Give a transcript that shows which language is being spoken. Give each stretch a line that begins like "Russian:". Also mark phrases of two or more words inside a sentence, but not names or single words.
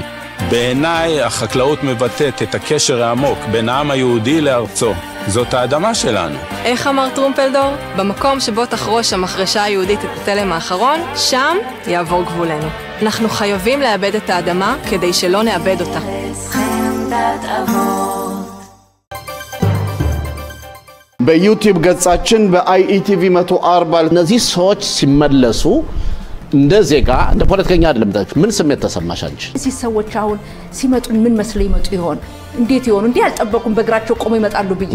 Hebrew: בעיניי החקלאות מבטאת את הקשר העמוק בין העם היהודי לארצו. זאת האדמה שלנו. איך אמר טרומפלדור? במקום שבו תחרוש המחרשה היהודית את התלם האחרון, שם יעבור גבולנו. אנחנו חייבים לאבד את האדמה כדי שלא נאבד אותה.
Amharic: በዩቲዩብ ገጻችን በአይኢቲቪ 140 እነዚህ ሰዎች ሲመለሱ እንደ ዜጋ እንደ ፖለቲከኛ አይደለም ምን ስሜት ተሰማሽ አንቺ እዚህ ሰዎች አሁን ሲመጡ ምን መስለው ይመጡ ይሆን እንዴት ይሆን እንዴ ያልጠበቁም በእግራቸው ቆመው ይመጣሉ ብዬ